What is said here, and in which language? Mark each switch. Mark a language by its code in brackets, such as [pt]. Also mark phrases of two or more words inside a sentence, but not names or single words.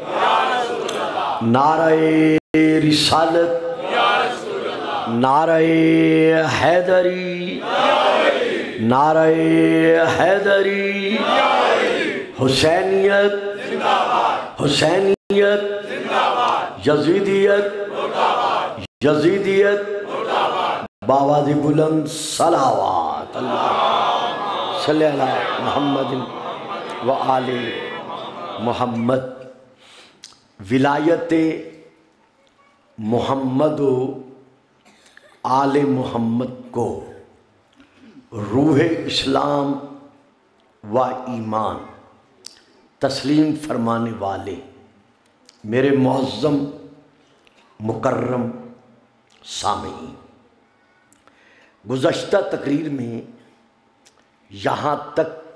[ur] نعرۂ رسالت، نعرۂ حیدری، نعرۂ حیدری، حسینیت، حسینیت، یزیدیت، یزیدیت، باآواز بلند صلوات. [ar] الله صل على محمد وآل محمد. [ur] ولایت محمد آل محمد کو روح اسلام و ایمان تسلیم فرمانے والے میرے معظم مکرم سامعین، گزشتہ تقریر میں یہاں تک